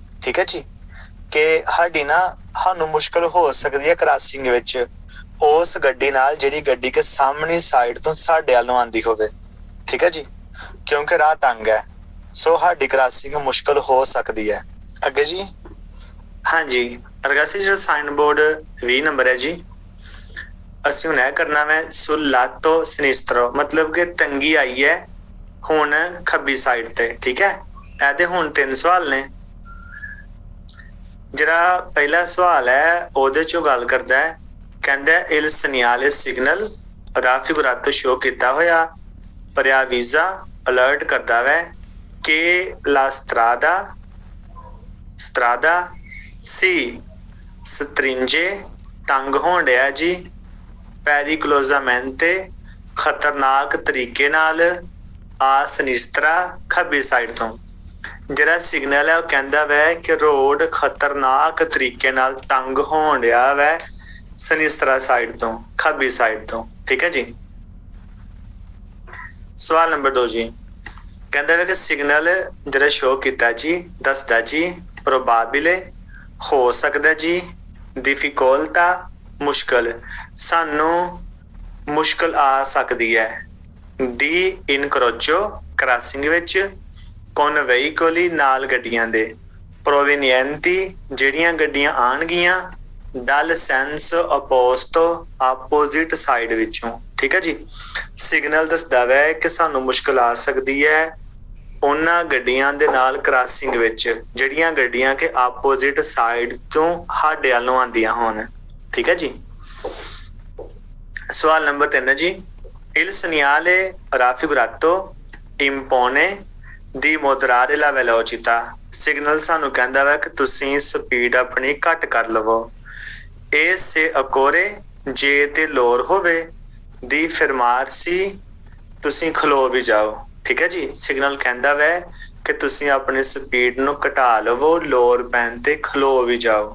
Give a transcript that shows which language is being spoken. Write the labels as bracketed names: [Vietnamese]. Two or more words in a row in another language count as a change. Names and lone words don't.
[Punjabi] ਠੀਕ ਹੈ ਜੀ, ਕਿ ਸਾਡੀ ਨਾ ਸਾਨੂੰ ਮੁਸ਼ਕਲ ਹੋ ਸਕਦੀ ਹੈ ਕ੍ਰਾਸਿੰਗ ਵਿੱਚ ਉਸ ਗੱਡੀ ਨਾਲ ਜਿਹੜੀ ਗੱਡੀ ਕੇ ਸਾਹਮਣੀ ਸਾਈਡ ਤੋਂ ਸਾਡੇ ਵੱਲ ਨੂੰ ਆਂਦੀ ਹੋਵੇ। ਠੀਕ ਹੈ ਜੀ, ਕਿਉਂਕਿ ਰਾਹ ਤੰਗ ਹੈ, ਸੋ ਸਾਡੀ ਕ੍ਰਾਸਿੰਗ ਮੁਸ਼ਕਲ ਹੋ ਸਕਦੀ ਹੈ। ਅੱਗੇ ਜੀ, ਹਾਂਜੀ ਰਗਾਸੀ ਜਿਹੜਾ ਸਾਈਨ ਬੋਰਡ 20 ਨੰਬਰ ਹੈ ਜੀ, ਅਸੀਂ ਹੁਣ ਇਹ ਕਰਨਾ ਵੈ [Italian] sul lato sinistro, [Punjabi] ਮਤਲਬ ਕਿ ਤੰਗੀ ਆਈ ਹੈ ਹੁਣ ਖੱਬੀ ਸਾਈਡ ਤੇ। ਠੀਕ ਹੈ, ਇਹਦੇ ਹੁਣ 3 ਸਵਾਲ ਨੇ। ਜਿਹੜਾ ਪਹਿਲਾ ਸਵਾਲ ਹੈ ਉਹਦੇ ਚੋਂ ਗੱਲ ਕਰਦਾ ਹੈ, ਕਹਿੰਦਾ [Italian] il segnale signal raffigurato [Punjabi] ਸ਼ੋ ਕੀਤਾ ਹੋਇਆ preavvisa ਅਲਰਟ ਕਰਦਾ ਵੈ ਕਿ [Italian] la strada si stringe [Punjabi] ਤੰਗ ਹੋਣ ਡਿਆ ਜੀ, pericolosamente ਖਤਰਨਾਕ ਤਰੀਕੇ ਨਾਲ, a sinistra ਖੱਬੀ ਸਾਈਡ ਤੋਂ। ਜਿਹੜਾ ਸਿਗਨਲ ਹੈ ਉਹ ਕਹਿੰਦਾ ਵੈ ਕਿ ਰੋਡ ਖਤਰਨਾਕ ਤਰੀਕੇ ਨਾਲ ਤੰਗ ਹੋਣ ਡਿਆ ਵੈ ਸਨਿਸਤਰਾ ਸਾਈਡ ਤੋਂ, ਖੱਬੀ ਸਾਈਡ ਤੋਂ। ਠੀਕ ਹੈ ਜੀ। ਸਵਾਲ ਨੰਬਰ 2 ਜੀ, ਕਹਿੰਦਾ ਵੈ ਕਿ ਸਿਗਨਲ ਜਿਹੜਾ ਸ਼ੋ ਕੀਤਾ ਜੀ ਦੱਸਦਾ ਜੀ probabile ਹੋ ਸਕਦਾ ਜੀ, difficoltà ਮੁਸ਼ਕਲ, ਸਾਨੂੰ ਮੁਸ਼ਕਲ ਆ ਸਕਦੀ ਹੈ, [Italian] di incrocio [Punjabi] ਕ੍ਰਾਸਿੰਗ ਵਿੱਚ, [Italian] con veicoli [Punjabi] ਨਾਲ ਗੱਡੀਆਂ ਦੇ, provenienti ਜਿਹੜੀਆਂ ਗੱਡੀਆਂ ਆਣਗੀਆਂ, [Italian] dal senso opposto [Punjabi] ਆਪੋਜ਼ਿਟ ਸਾਈਡ ਵਿੱਚੋਂ। ਠੀਕ ਹੈ ਜੀ। ਸਿਗਨਲ ਦੱਸਦਾ ਵੈ ਕਿ ਸਾਨੂੰ ਮੁਸ਼ਕਲ ਆ ਸਕਦੀ ਹੈ ਉਹਨਾਂ ਗੱਡੀਆਂ ਦੇ ਨਾਲ ਕ੍ਰਾਸਿੰਗ ਵਿੱਚ ਜਿਹੜੀਆਂ ਗੱਡੀਆਂ ਕਿ ਆਪੋਜ਼ਿਟ ਸਾਈਡ ਤੋਂ ਸਾਡੇ ਵੱਲ ਨੂੰ ਆਉਂਦੀਆਂ ਹੋਣ। ਠੀਕ ਹੈ ਜੀ। ਸਵਾਲ ਨੰਬਰ 3 ਜੀ, [Italian] il segnale raffigurato impone di moderare la velocità [Punjabi] ਸਿਗਨਲ ਸਾਨੂੰ ਕਹਿੰਦਾ ਵਾ ਕਿ ਤੁਸੀਂ ਸਪੀਡ ਆਪਣੀ ਘੱਟ ਕਰ ਲਵੋ। [Italian] e se occorre [Punjabi] ਜੇ ਤੇ ਲੋਰ ਹੋਵੇ, [Italian] di fermarsi [Punjabi] ਤੁਸੀਂ ਖਲੋ ਵੀ ਜਾਓ। ਠੀਕ ਹੈ ਜੀ। ਸਿਗਨਲ ਕਹਿੰਦਾ ਵੈ ਕਿ ਤੁਸੀਂ ਆਪਣੀ ਸਪੀਡ ਨੂੰ ਘਟਾ ਲਵੋ, ਲੋਰ ਪੈਨ ਤੇ ਖਲੋ ਵੀ ਜਾਓ।